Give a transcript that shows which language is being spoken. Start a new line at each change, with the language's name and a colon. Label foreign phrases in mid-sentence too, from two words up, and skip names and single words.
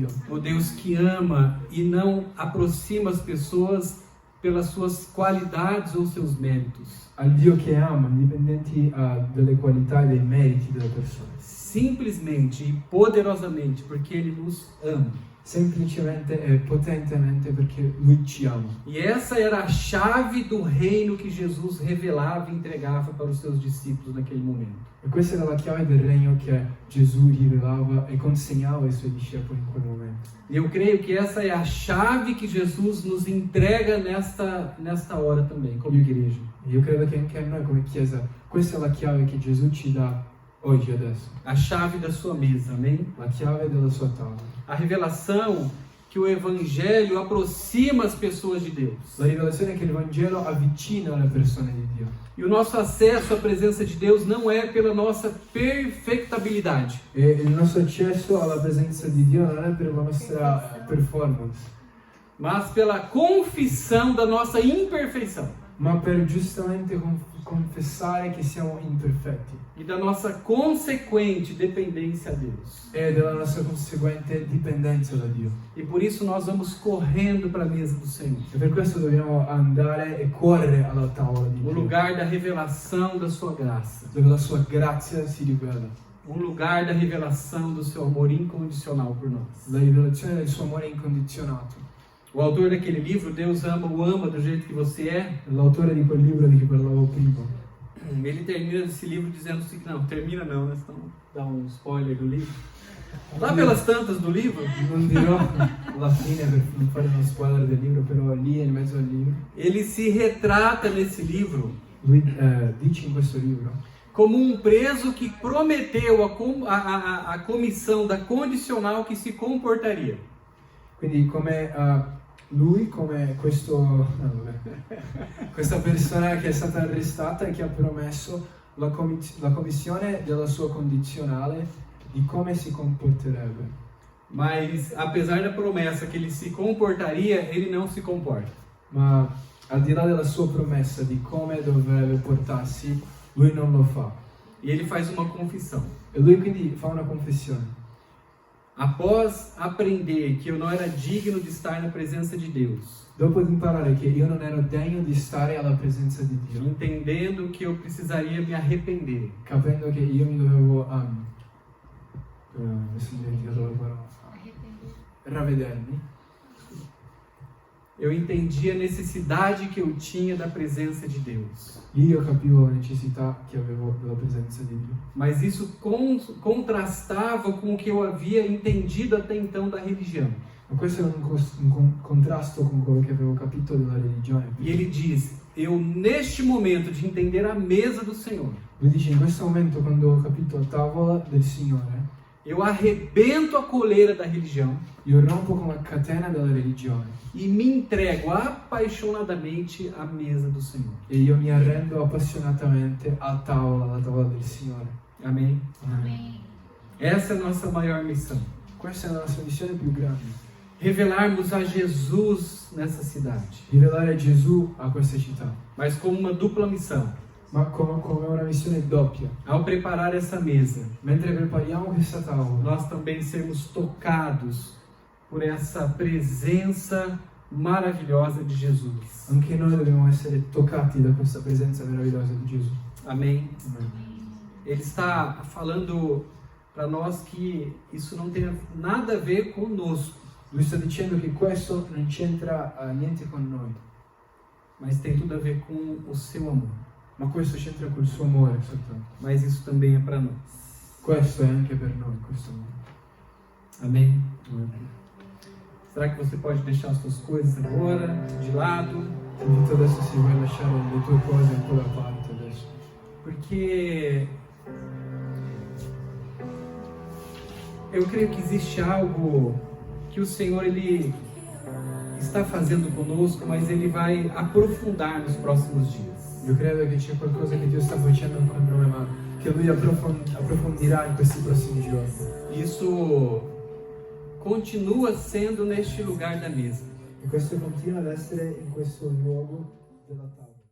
Portuguese: O Deus que ama e não aproxima as pessoas pelas suas qualidades ou seus méritos.
Italian: Al Dio che ama, indipendenti dalle qualità e dei meriti delle persone.
Portuguese: Simplesmente e poderosamente porque Ele nos ama.
Italian: Semplicemente e potentemente perché Lui ci ama.
Portuguese: E essa era a chave do reino que Jesus revelava e entregava para os seus discípulos naquele momento.
Italian: E questa era la chiave del regno che Gesù rivelava e consegnava ai Suoi discepoli in quel momento.
Portuguese: E eu creio que essa é a chave que Jesus nos entrega nesta hora também, como igreja.
Italian: E io credo che anche a noi come Chiesa, questa è la chiave che Gesù ci dà oggi, adesso.
Portuguese: A chave da sua mesa, amém?
Italian: La chiave della sua tavola.
Portuguese: A revelação que o Evangelho aproxima as pessoas de Deus.
Italian: La rivelazione è che il Vangelo avvicina le persone di Dio.
Portuguese: E o nosso acesso à presença de Deus não é pela nossa perfectabilidade,
Italian: E il nostro accesso alla presenza di Dio non è per la nostra performance,
Portuguese: mas pela confissão da nossa imperfeição
Italian: ma per giustamente confessare che siamo imperfetti
Portuguese: e da nossa consequente dependência a Deus.
Italian: e della nostra conseguente dipendenza da Dio.
Portuguese: E por isso nós vamos correndo para a mesa do Senhor,
Italian: E per questo dobbiamo andare e correre alla tavola di
Portuguese: o
Italian: Dio,
Portuguese: lugar da revelação da sua graça,
Italian: dove la sua grazia si rivela,
Portuguese: um lugar da revelação do seu amor incondicional por nós.
Italian: la rivelazione del suo amore incondizionato.
Portuguese: O autor daquele livro, Deus o ama do jeito que você é,
Italian: L'autore di quel libro di cui parlavo prima,
Portuguese: ele termina esse livro dizendo assim, não, termina não, né? Senão dá um spoiler do livro. Lá pelas tantas do livro,
Italian: non dirò la fine per non fare uno spoiler del libro, però lì in mezzo al libro,
Portuguese: ele se retrata nesse livro
Italian: lui dice in questo libro
Portuguese: como um preso que prometeu a comissão da condicional que se comportaria.
Italian: quindi come lui, come questa persona che è stata arrestata e che ha promesso la commissione della sua condizionale di come si comporterebbe.
Portuguese: Mas, apesar da promessa que ele se comportaria, ele não se comporta.
Italian: Ma al di là della sua promessa di come dovrebbe portarsi, lui non lo fa.
Portuguese: E ele faz uma confissão.
Italian: E lui quindi fa una confessione.
Portuguese: Após aprender que eu não era digno de estar na presença de Deus,
Italian: Dopo di imparare che io non ero degno di stare alla presenza di Dio,
Portuguese: entendendo que eu precisaria me arrepender,
Italian: capendo che io mi dovevo mi sono dimenticato la parola, ravvedermi,
Portuguese: eu entendi a necessidade que eu tinha da presença de Deus.
Italian: io capivo la necessità che avevo della presenza di Dio.
Portuguese: Mas isso contrastava com o que eu havia entendido até então da religião.
Italian: Ma questo è un contrasto con quello che avevo capito della religione.
Portuguese: E ele diz: eu neste momento de entender a mesa do Senhor,
Italian: Lui dice, in questo momento, quando ho capito a tavola del Signore,
Portuguese: eu arrebento a coleira da religião
Italian: io rompo con la catena della religione
Portuguese: e me entrego apaixonadamente à mesa do Senhor.
Italian: e io mi arrendo appassionatamente a tavola, alla tavola del Signore.
Portuguese: Amém?
Italian: Amen.
Portuguese: Essa é a nossa maior missão.
Italian: Questa è la nostra missione più grande.
Portuguese: Revelarmos a Jesus nessa cidade,
Italian: Rivelare Gesù a questa città,
Portuguese: mas como uma dupla missão.
Italian: ma come una missione doppia.
Portuguese: Ao preparar essa mesa,
Italian: Mentre prepariamo questa tavola,
Portuguese: nós também sermos tocados por essa presença maravilhosa de Jesus.
Italian: anche noi dobbiamo essere toccati da questa presenza meravigliosa di Gesù.
Portuguese: Amém?
Italian: Amen.
Portuguese: Ele está falando para nós que isso não tem nada a ver conosco,
Italian: Lui sta dicendo che questo non c'entra niente con noi,
Portuguese: mas tem tudo a ver com o seu amor.
Italian: ma questo c'entra col suo amore soltanto.
Portuguese: Mas isso também é para nós.
Italian: Questo è anche per noi, questo amore.
Portuguese: Amém?
Italian: Amen.
Portuguese: Será que você pode deixar as suas coisas agora de lado?
Italian: Ti invito adesso, se vuoi lasciare le tue cose un po' da parte adesso,
Portuguese: Porque eu creio que existe algo que o Senhor ele está fazendo conosco, mas ele vai aprofundar nos próximos dias.
Italian: io credo che c'è qualcosa che Dio sta facendo con noi, ma che Lui approfondirà in questi prossimi giorni.
Portuguese: Isso continua sendo neste lugar da mesa.
Italian: E questo continua ad essere in questo luogo della tavola.